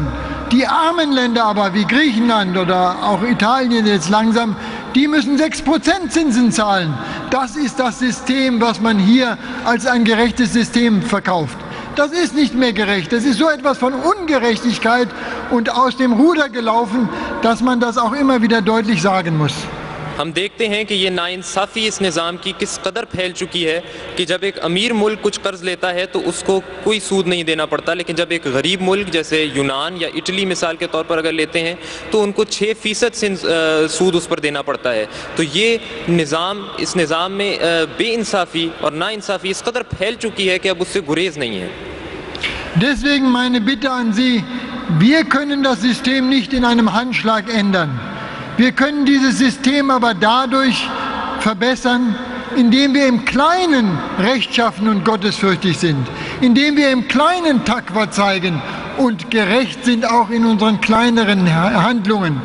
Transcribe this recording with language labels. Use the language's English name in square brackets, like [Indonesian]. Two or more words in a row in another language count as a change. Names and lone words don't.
[German] Die armen Länder aber, wie Griechenland oder auch Italien jetzt langsam, die müssen 6% Zinsen zahlen. Das ist das System, was man hier als ein gerechtes System verkauft. Das ist nicht mehr gerecht. Das ist so etwas von Ungerechtigkeit und aus dem Ruder gelaufen, dass man das auch immer wieder deutlich sagen muss. [Urdu] ہم دیکھتے ہیں کہ یہ ناانصافی اس نظام کی کس قدر پھیل چکی ہے کہ جب ایک امیر ملک کچھ قرض لیتا ہے تو اس کو کوئی سود نہیں دینا پڑتا، لیکن جب ایک غریب ملک جیسے یونان یا اٹلی مثال کے طور پر اگر لیتے ہیں تو ان کو 6% سود اس پر دینا پڑتا ہے. تو یہ اس نظام میں بے انصافی اور ناانصافی اس قدر پھیل چکی ہے کہ اب اس سے گریز نہیں ہے. [German] Deswegen meine Bitte an Sie, wir können das System nicht in einem Handschlag ändern. Wir können dieses System aber dadurch verbessern, indem wir im Kleinen rechtschaffen und gottesfürchtig sind, indem wir im Kleinen Taqwa zeigen und gerecht sind auch in unseren kleineren Handlungen.